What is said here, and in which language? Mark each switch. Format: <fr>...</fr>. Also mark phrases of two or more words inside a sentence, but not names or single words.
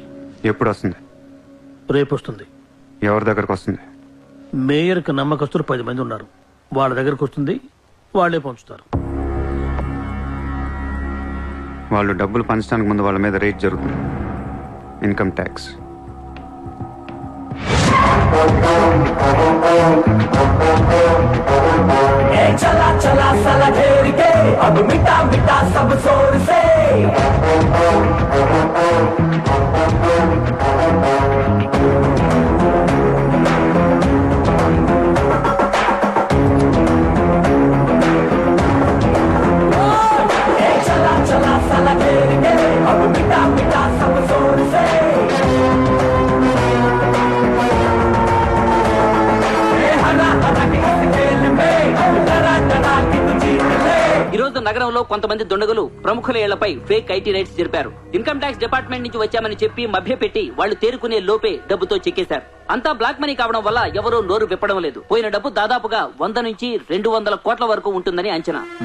<te>ఎప్పుడు వస్తుంది? రేపు వస్తుంది. ఎవరి దగ్గరకు వస్తుంది? మేయర్కి నమ్మకస్తులు 10 మంది ఉన్నారు. వాళ్ళ దగ్గరకు వస్తుంది, వాళ్ళే పంచుతారు. వాళ్ళు డబ్బులు పంచడానికి ముందు వాళ్ళ మీద రేట్ జరుగుతుంది,</te> <en>income tax.</en> <hi>चला चला साला घेर के अब मिटा मिटा सब शोर से चला चला साला घेर के अब मिटा मिटा सब शोर से हरा हरा के इस खेल में अब डरा</hi> <te>రోజు నగరంలో కొంతమంది దుండగులు ప్రముఖుల ఇళ్లపై</te> <en>fake IT raids</en> <te>జరిపారు.</te> <en>income tax department</en> <te>నుంచి వచ్చామని చెప్పి మభ్యపెట్టి వాళ్లు తేరుకునే లోపే డబ్బుతో చెక్కేశారు. అంతా</te> <en>black money</en> <te>కావడం వల్ల ఎవరూ నోరు విప్పడం లేదు. పోయిన డబ్బు దాదాపుగా 100 నుంచి 200 కోట్ల వరకు ఉంటుందని అంచనా.</te>